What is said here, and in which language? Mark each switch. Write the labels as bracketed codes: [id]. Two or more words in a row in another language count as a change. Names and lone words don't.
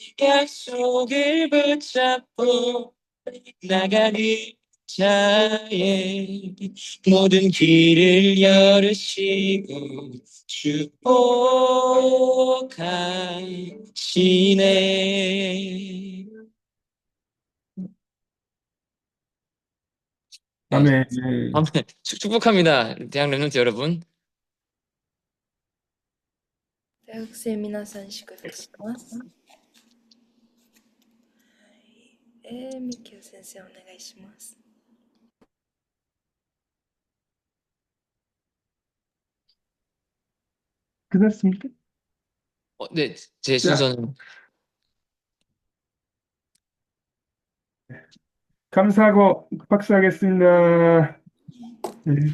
[ko] 약속을 붙잡고 나가는 자의 모든 길을 열으시고 축복하시네. 네, 아멘. 아멘. 축복합니다. 대학 랩런트 여러분. [ja] 大学生皆さん祝福します。ミキオ先生お願いします。 [ko] 끝났습니까? 네, 제 자, 순서는. 감사하고 박수하겠습니다. 네.